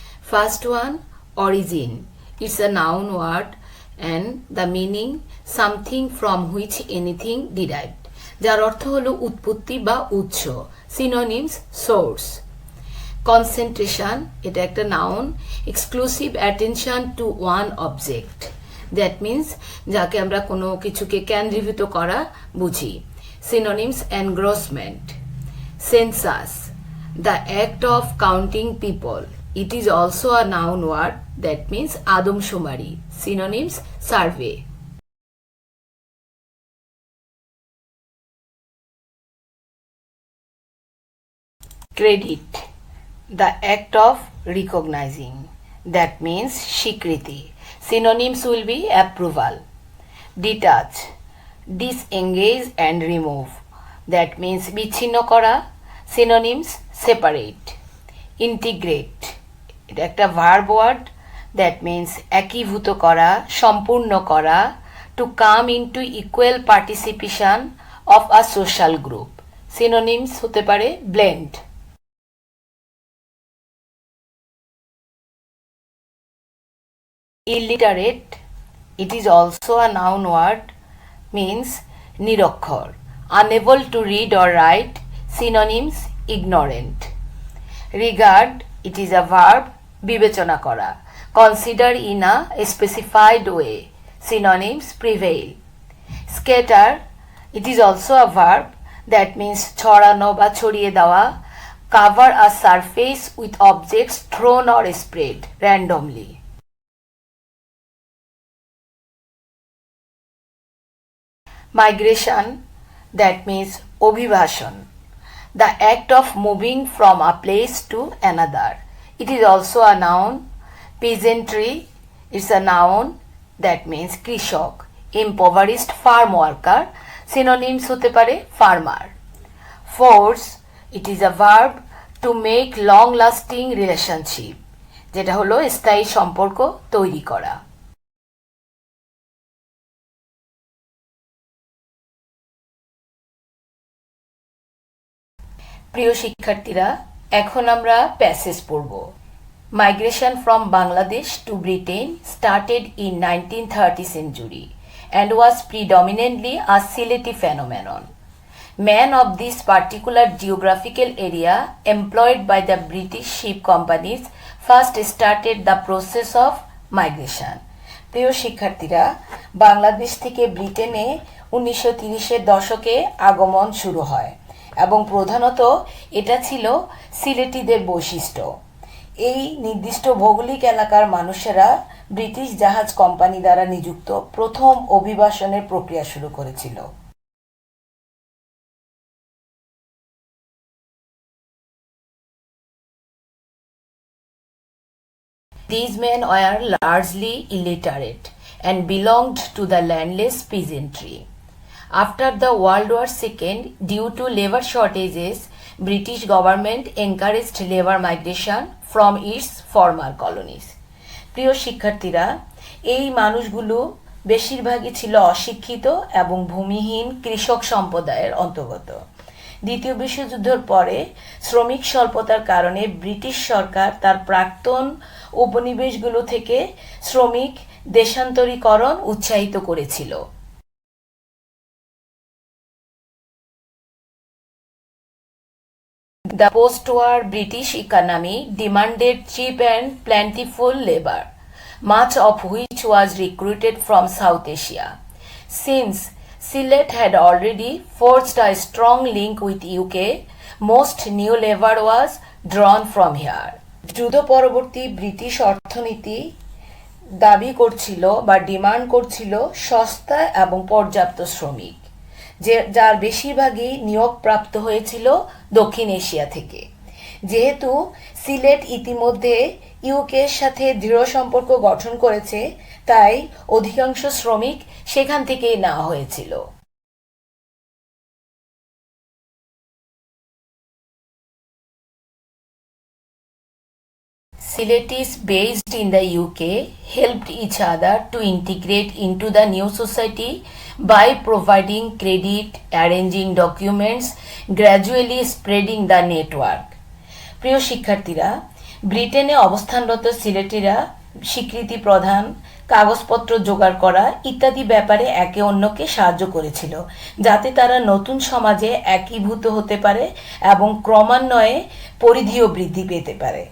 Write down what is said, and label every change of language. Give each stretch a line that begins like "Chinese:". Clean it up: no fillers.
English: First one, origin. It's a noun word and the meaning something from which anything derived,
Bangla: যার অর্থ হলো উৎপত্তি বা উৎস।
English: Synonyms, source. Concentration,
Bangla: এটা একটা
English: Noun. Exclusive attention to one object, that means
Bangla: যাকে আমরা কোনো কিছুকে কেন্দ্রীভূত করা বুঝি।
English: Synonyms, engrossment. Census, the act of counting people. It is also a noun word, that means
Bangla: adamshumari.
English: Synonyms, survey. Credit, the act of recognizing. That means
Bangla: shikriti.
English: Synonyms will be approval. Detach, disengage and remove, that means
Bangla: বিচ্ছিন্ন করা।
English: Synonyms, separate.
Bangla: Integrate, এটা একটা
English: verb word, that means
Bangla: একীভূত করা, সম্পূর্ণ করা।
English: to come into equal participation of a social group. Synonyms
Bangla: হতে পারে
English: blend. Illiterate, it is also a noun word, means
Bangla: নিরক্ষর,
English: unable to read or write. Synonyms ignorant. Regard, it is a verb,
Bangla: বিবেচনা করা,
English: consider in a specified way. Synonyms prevail. Scatter, it is also a verb that means
Bangla: ছড়ানো বা ছড়িয়ে দেওয়া,
English: cover a surface with objects thrown or spread randomly. Migration, that means
Bangla: অভিবাসন,
English: the act of moving from a place to another. It is also a noun. Peasantry, it's a noun that means
Bangla: কৃষক,
English: impoverished farm worker. Synonyms
Bangla: হতে পারে
English: farmer. Force, it is a verb to make long lasting relationship,
Bangla: যেটা হলো স্থায়ী সম্পর্ক তৈরি করা। প্রিয় শিক্ষার্থীরা, এখন আমরা প্যাসেজ পড়ব।
English: Migration from Bangladesh to Britain started in 1930 century and was predominantly a Sylheti phenomenon. Men of this particular geographical area employed by the British ship companies first started the process of migration.
Bangla: প্রিয় শিক্ষার্থীরা, বাংলাদেশ থেকে ব্রিটেনে 1930-এর দশকে আগমন শুরু হয় এবং প্রধানত এটা ছিল সিলেটিদের বৈশিষ্ট্য। এই নির্দিষ্ট ভৌগোলিক এলাকার মানুষেরা ব্রিটিশ জাহাজ কোম্পানি দ্বারা নিযুক্ত প্রথম অভিবাসনের প্রক্রিয়া শুরু করেছিল।
English: These men were largely illiterate and belonged to the landless peasantry. After the World War II, due to labor shortages, British government encouraged labor migration from its former colonies.
Bangla: প্রিয় শিক্ষার্থীরা, এই মানুষগুলো বেশিরভাগই ছিল অশিক্ষিত এবং ভূমিহীন কৃষক সম্প্রদায়ের অন্তর্গত। দ্বিতীয় বিশ্বযুদ্ধের পরে শ্রমিক স্বল্পতার কারণে ব্রিটিশ সরকার তার প্রাক্তন উপনিবেশগুলো থেকে শ্রমিক দেশান্তরীকরণ উৎসাহিত করেছিল।
English: The post-war British economy demanded cheap and plentiful labor, much of which was recruited from South Asia. Since Sylhet had already forged a strong link with UK, most new labor was drawn from here.
Bangla: যুদ্ধ পরবর্তী British অর্থনীতি দাবি করছিল বা demand করছিল সস্তা এবং পর্যাপ্ত শ্রমিক, যার বেশিরভাগই নিয়োগপ্রাপ্ত হয়েছিল দক্ষিণ এশিয়া থেকে। যেহেতু সিলেট ইতিমধ্যে ইউকের সাথে দৃঢ় সম্পর্ক গঠন করেছে, তাই অধিকাংশ শ্রমিক সেখান থেকেই নেওয়া হয়েছিল।
English: Sylhetis based in the UK helped each other to integrate into the new society by providing credit, arranging documents, gradually spreading the network.
Bangla: প্রিয় শিক্ষার্থীরা, ব্রিটেনে অবস্থানরত সিলেটিরা স্বীকৃতি প্রদান, কাগজপত্র জোগাড় করা ইত্যাদি ব্যাপারে একে অন্যকে সাহায্য করেছিল, যাতে তারা নতুন সমাজে একীভূত হতে পারে এবং ক্রমান্বয়ে পরিধিও বৃদ্ধি পেতে পারে।